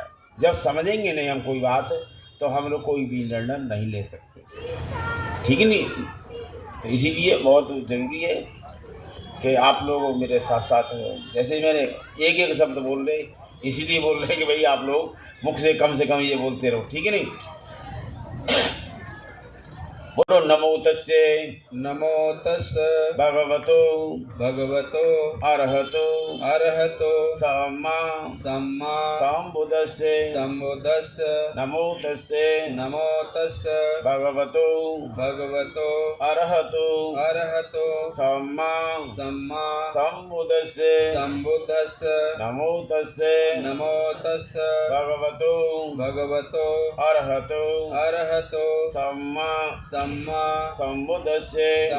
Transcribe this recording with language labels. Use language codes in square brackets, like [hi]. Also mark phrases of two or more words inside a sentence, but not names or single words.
[hi] जब समझेंगे नहीं हम कोई बात तो हम लोग कोई भी निर्णय नहीं ले सकते, ठीक है नहीं? तो इसीलिए बहुत ज़रूरी है कि आप लोग मेरे साथ साथ, जैसे मैंने एक एक शब्द बोल रहे इसीलिए बोल रहे कि भाई आप लोग मुख से कम ये बोलते रहो, ठीक है नहीं? [pi] बोलो नमो तस्से भगवतो अरहतो सम्मा संबुद्धस्से नमो तस्से भगवतो अरहतो सम्मा संबुद्धस्से नमो तस्से भगवतो अरहतो सम्मा संबुद्धस्से